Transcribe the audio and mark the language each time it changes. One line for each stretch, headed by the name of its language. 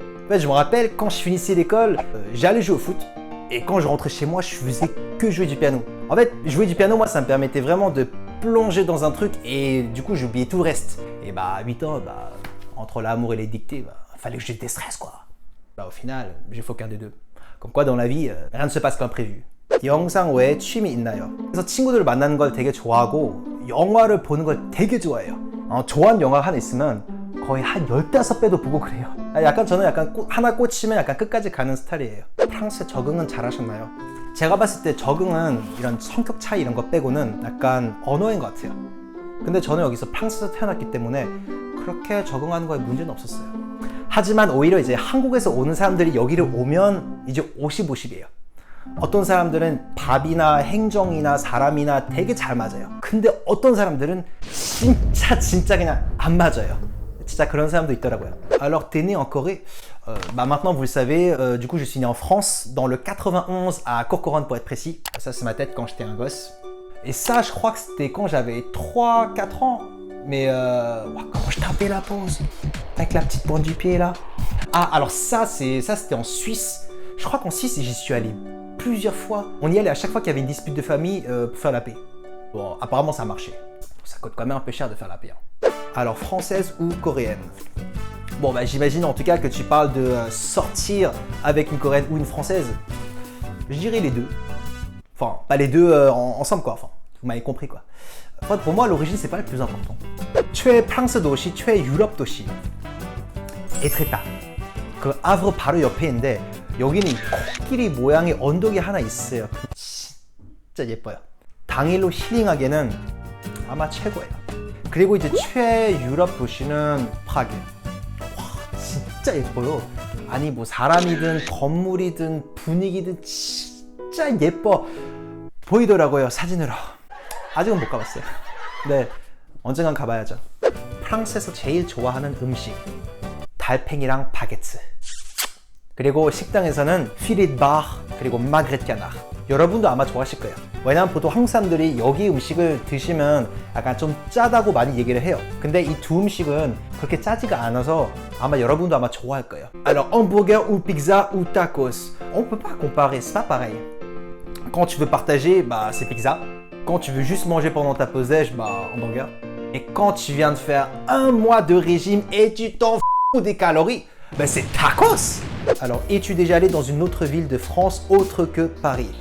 French: En fait je me rappelle quand je finissais l'école, j'allais jouer au foot. Et quand je rentrais chez moi, je faisais que jouer du piano. En fait, jouer du piano, moi, ça me permettait vraiment de plonger dans un truc et du coup, j'oubliais tout le reste. Et à 8 ans, entre l'amour et les dictées, fallait que j'ai des stress, quoi. Au final, j'ai fait aucun des deux. Comme quoi, dans la vie, rien ne se passe comme prévu.
Korean: 영상 외에 취미 있나요? 그래서 친구들을 만나는 걸 되게 좋아하고 영화를 보는 걸 되게 좋아해요. 좋아하는 영화가 하나 있으면 거의 한 15배도 보고 그래요. 저는 하나 꽂히면 약간 끝까지 가는 스타일이에요. 프랑스 적응은 잘하셨나요? 제가 봤을 때 적응은 이런 성격 차이 이런 거 빼고는 약간 언어인 것 같아요. 근데 저는 여기서 프랑스에서 태어났기 때문에 그렇게 적응하는 거에 문제는 없었어요. 하지만 오히려 이제 한국에서 오는 사람들이 여기를 오면 이제 50-50이에요. 어떤 사람들은 밥이나 행정이나 사람이나 되게 잘 맞아요. 근데 어떤 사람들은 진짜 그냥 안 맞아요. 진짜 그런 사람도 있더라고요.
French: Alors t'es né en Corée? Maintenant vous le savez, du coup je suis né en France, dans le 91 à Corcoran pour être précis. Ça c'est ma tête quand j'étais un gosse. Et ça je crois que c'était quand j'avais 3-4 ans. Mais comment je tapais la pause avec la petite pointe du pied là. Ah alors ça c'était en Suisse. Je crois qu'en Suisse j'y suis allé plusieurs fois. On y allait à chaque fois qu'il y avait une dispute de famille pour faire la paix. Bon apparemment ça a marché. Ça coûte quand même un peu cher de faire la paix. Alors française ou coréenne? Bon j'imagine en tout cas que tu parles de sortir avec une coréenne ou une française. Je dirais les deux. Enfin pas les deux ensemble quoi. Enfin vous m'avez compris quoi. Enfin, pour moi l'origine c'est pas le plus important.
Korean: 최 프랑스 도시, 최 유럽 도시. 에트레타. 그 아브르 바로 옆에 있는데 여기는 이 코끼리 모양의 언덕이 하나 있어요. 진짜 예뻐요. 당일로 힐링하기에는 아마 최고예요. 그리고 이제 최유럽 도시는 프라그예요. 와 진짜 예뻐요. 아니 뭐 사람이든 건물이든 분위기든 진짜 예뻐 보이더라고요 사진으로. 아직은 못 가봤어요. 네 언젠간 가봐야죠. 프랑스에서 제일 좋아하는 음식 달팽이랑 바게트. 그리고 식당에서는 피릿 바 그리고 마그렛 까나르. 여러분도 아마 좋아하실 거예요. 왜냐면 보통 한국 사람들이 여기 음식을 드시면 약간 좀 짜다고 많이 얘기를 해요. 근데 이 두 음식은 그렇게 짜지가 않아서 아마 여러분도 아마 좋아할 거예요.
French: Alors hamburger ou pizza ou tacos. On peut pas comparer, c'est pas pareil. Quand tu veux partager, c'est pizza. Quand tu veux juste manger pendant ta pause déj, hamburger. Et quand tu viens de faire un mois de régime et tu t'en fous des calories, c'est tacos. Alors, es-tu déjà allé dans une autre ville de France autre que Paris?